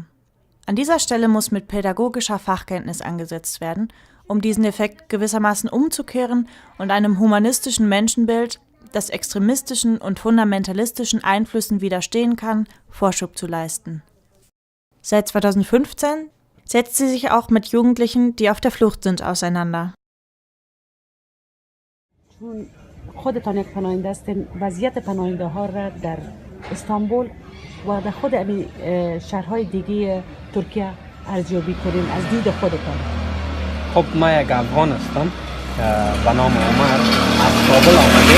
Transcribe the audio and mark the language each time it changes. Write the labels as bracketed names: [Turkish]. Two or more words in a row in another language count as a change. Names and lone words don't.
[German] An dieser Stelle muss mit pädagogischer Fachkenntnis angesetzt werden, um diesen Effekt gewissermaßen umzukehren und einem humanistischen Menschenbild, das extremistischen und fundamentalistischen Einflüssen widerstehen kann, Vorschub zu leisten. Seit 2015 setzt sie sich auch mit Jugendlichen, die auf der Flucht sind, auseinander. [Persian] خودتان یک پناهنده هستین وضعیت پناهنده ها را در استانبول و در خود شهرهای دیگه ترکیه ارزیابی کنین از دید خودتان. خب ما یک افغان هستم به نام عمر از کابل آمدیم.